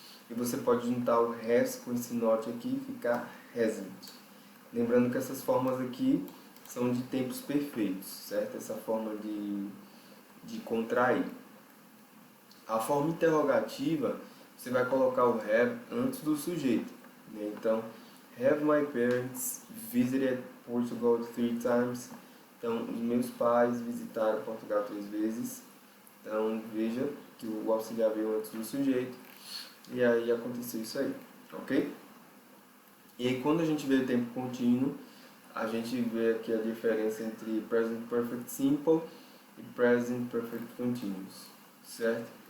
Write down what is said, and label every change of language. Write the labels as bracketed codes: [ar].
[pt] E você pode juntar o has com esse not aqui e ficar hasn't. Lembrando que essas formas aqui são de tempos perfeitos, certo? Essa forma de contrair. A forma interrogativa, você vai colocar o have antes do sujeito, né? [en] Então, have my parents visited Portugal 3 times? [pt] Então, os meus pais visitaram Portugal 3 vezes. Então, veja que o auxiliar veio antes do sujeito. E aí aconteceu isso aí, ok? E aí, quando a gente vê o tempo contínuo, a gente vê aqui a diferença entre Present Perfect Simple e Present Perfect Continuous, certo?